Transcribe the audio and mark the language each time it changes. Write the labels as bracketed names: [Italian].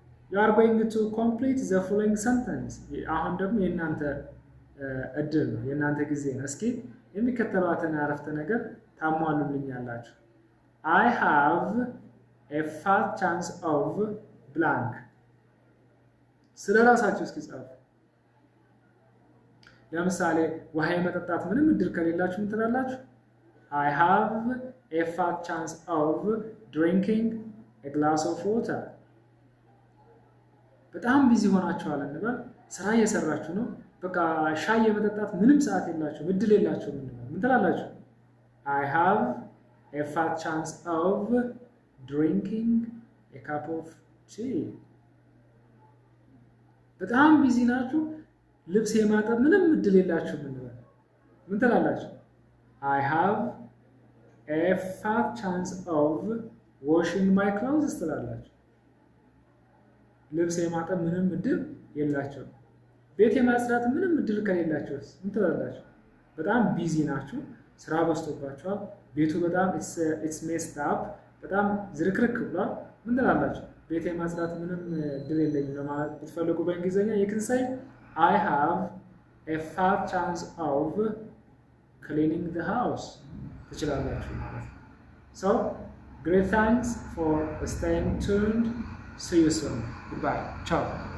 [English] You are going to complete the following sentence. [Amharic] አሁን ደግሞ የእናንተ እድል ነው፣ የእናንተ ጊዜ ነው። እስኪ የሚከተሏትን አረፍተ ነገር ታሟሉልኛላችሁ። [English] I have a fat chance of blank. [Amharic] ስለራሳችሁ እስኪ ጻፉ። ለምሳሌ ውሃ የመጠጣት ምንም እድል ከሌላችሁ ምን ትላላችሁ? [English] I have a fat chance of drinking a glass of water. [Amharic] በጣም ቢዚ ሆናችኋል እንበል። ስራ እየሰራችሁ ነው። በቃ ሻይ የመጠጣት ምንም ሰዓት የላችሁ እድል የላችሁ። ምን ትላላችሁ? [English] I have a fat chance of drinking a cup of tea። [Amharic] በጣም ቢዚ ናችሁ። ልብስ የማጠብ ምንም እድል የላችሁ። ምን ትላላችሁ? [English] I have a fat chance of washing my clothes [Amharic] ትላላችሁ። ልብስ የማጠብ ምንም እድል የላችሁ። ቤት የማጽዳት ምንም እድል ከሌላችሁስ ምን ትላላችሁ? በጣም ቢዚ ናችሁ። ስራ በዝቶባችኋል። ቤቱ በጣም [English] it's messed up፣ [Amharic] በጣም ዝርክርክ ብሏል። ምን ትላላችሁ? ቤት የማጽዳት ምንም እድል የለኝም ለማለት ብትፈልጉ በእንግሊዝኛ [English] you can say I have a fat chance of cleaning the house [Amharic] ትችላላችሁ ማለት ነው። [English] So great thanks for staying tuned. See you soon. Goodbye. Ciao.